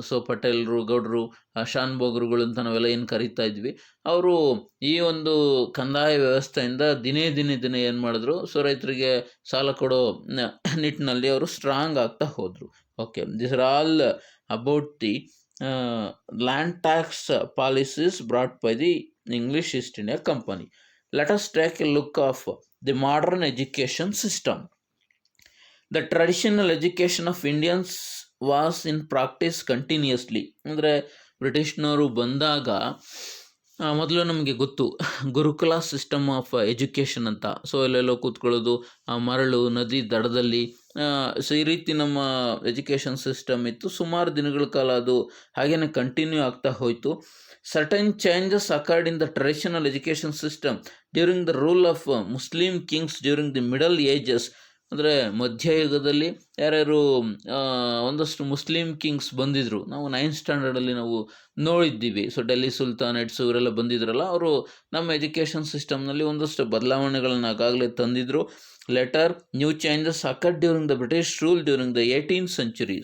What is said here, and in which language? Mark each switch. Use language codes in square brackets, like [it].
[kn] So ಪಟೇಲರು, ಗೌಡರು, ಶಾನ್ಭೋಗರುಗಳು ಅಂತ ನಾವೆಲ್ಲ ಏನು ಕರಿತಾ ಇದ್ವಿ, ಅವರು ಈ ಒಂದು ಕಂದಾಯ ವ್ಯವಸ್ಥೆಯಿಂದ ದಿನೇ ಏನು ಮಾಡಿದ್ರು, ಸೊ ರೈತರಿಗೆ ಸಾಲ ಕೊಡೋ ನಿಟ್ಟಿನಲ್ಲಿ ಅವರು ಸ್ಟ್ರಾಂಗ್ ಆಗ್ತಾ ಹೋದರು. [en] Okay, this are all about the land tax policies brought by the English East India Company. Let us take a look of the modern education system. The traditional education of Indians was in practice continuously. [kn] ಅಂದರೆ ಬ್ರಿಟಿಷ್ನವರು ಬಂದಾಗ ಮೊದಲು ನಮಗೆ ಗೊತ್ತು ಗುರುಕುಲ system of education ಅಂತ. So ಎಲ್ಲೆಲ್ಲೋ ಕೂತ್ಕೊಳ್ಳೋದು, ಮರಳು, ನದಿ ದಡದಲ್ಲಿ, ಸೊ ಈ ರೀತಿ ನಮ್ಮ ಎಜುಕೇಷನ್ ಸಿಸ್ಟಮ್ ಇತ್ತು. ಸುಮಾರು ದಿನಗಳ ಕಾಲ ಅದು ಹಾಗೇನೆ ಕಂಟಿನ್ಯೂ ಆಗ್ತಾ ಹೋಯಿತು. [en] Certain changes occurred in the traditional education system during the rule of Muslim kings during the Middle Ages. [kn] ಅಂದರೆ ಮಧ್ಯಯುಗದಲ್ಲಿ ಯಾರ್ಯಾರು ಒಂದಷ್ಟು ಮುಸ್ಲಿಂ ಕಿಂಗ್ಸ್ ಬಂದಿದ್ದರು, ನಾವು 9th ಸ್ಟ್ಯಾಂಡರ್ಡಲ್ಲಿ ನಾವು ನೋಡಿದ್ದೀವಿ. ಸೊ ಡೆಲ್ಲಿ ಸುಲ್ತಾನೇಟ್ಸ್ ಇವರೆಲ್ಲ ಬಂದಿದ್ರಲ್ಲ, ಅವರು ನಮ್ಮ ಎಜುಕೇಷನ್ ಸಿಸ್ಟಮ್ನಲ್ಲಿ ಒಂದಷ್ಟು ಬದಲಾವಣೆಗಳನ್ನು ಆಗಾಗಲೇ ತಂದಿದ್ರು. [en] Later new changes occurred during the British rule during the 18th century.